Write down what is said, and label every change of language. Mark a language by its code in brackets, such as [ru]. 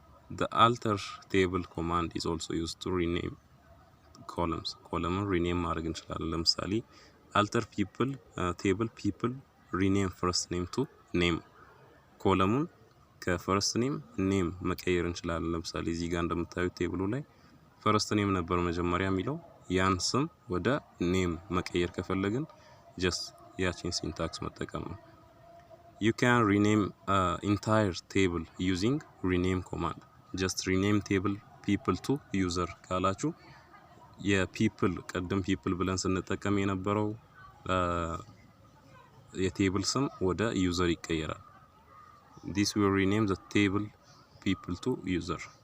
[en] The alter table command is also used to rename columns. [am] ኮለምን ሪኔም ማድረግ እንችላለን። ለምሳሌ [en] alter people table people rename first name to name [am] ኮለሙን ከፈርስት ኔም ኔም መቀየር እንችላለን። ለምሳሌ እዚህ ጋር እንደምታዩት ቴብሉ ላይ ፈርስት ኔም ነበር መጀመሪያ የሚለው ያን ስም ወደ ኔም መቀየር ከፈለግን just ያቺን ሲንታክስ መጠቀም ነው። [en] You can rename entire table using rename command. Just rename table people to user [am] ካላችሁ የፒፕል ቀደም ፒፕል ብለን ስንጠቀም የነበረው የቴብል ስም ወደ ዩዘር ይቀየራል። [en] This will rename the table people to user.